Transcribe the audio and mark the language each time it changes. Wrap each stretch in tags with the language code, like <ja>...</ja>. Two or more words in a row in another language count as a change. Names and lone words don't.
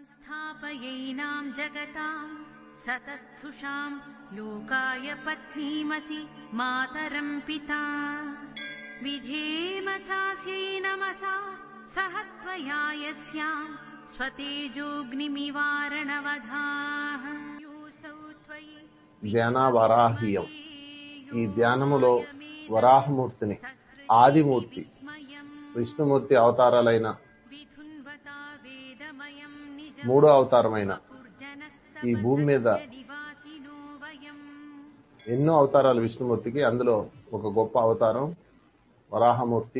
<sa>स्थापयैनां जगतां सतस्थुषां लोकाय पत्नीमसि मातरं पिता विधेम चास्यै नमसा सह त्वया यस्यां स्वतेजोऽग्निमिवारणवधाः योऽसौ त्वयि</sa> <te>ధ్యానవరాహ్యం. ఈ ధ్యానములో వరాహమూర్తిని, ఆదిమూర్తి, విష్ణుమూర్తి అవతారాలైన మూడో అవతారమైన ఈ భూమి మీద ఎన్నో అవతారాలు విష్ణుమూర్తికి, అందులో ఒక గొప్ప అవతారం వరాహమూర్తి.</te>